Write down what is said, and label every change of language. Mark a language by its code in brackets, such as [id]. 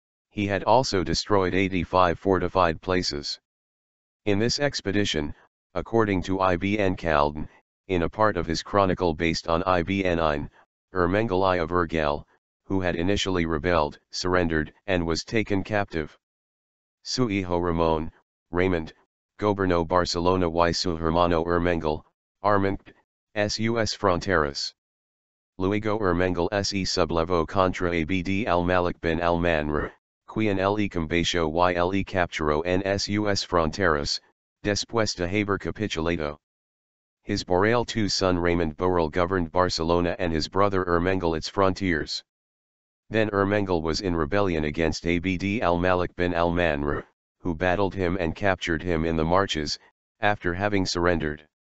[en] He had also destroyed 85 fortified places. In this expedition, according to Ibn Khaldun, in a part of his chronicle based on Ibn Ain, Ermengol I of Urgell, who had initially rebelled, surrendered and was taken captive. [es] Su hijo Ramón, Raymond, gobernó Barcelona y su hermano Ermengol, Armanct, sus fronteras. Luego Ermengol se sublevó contra Abd al-Malik ben al-Manr, quien le combatió y le capturó en sus fronteras, después de haber capitulado. [en] His Borel II son Raymond Borel governed Barcelona and his brother Ermengol its frontiers. Then Ermengol was in rebellion against Abd al-Malik bin al-Manr, who battled him and captured him in the marches, after having surrendered.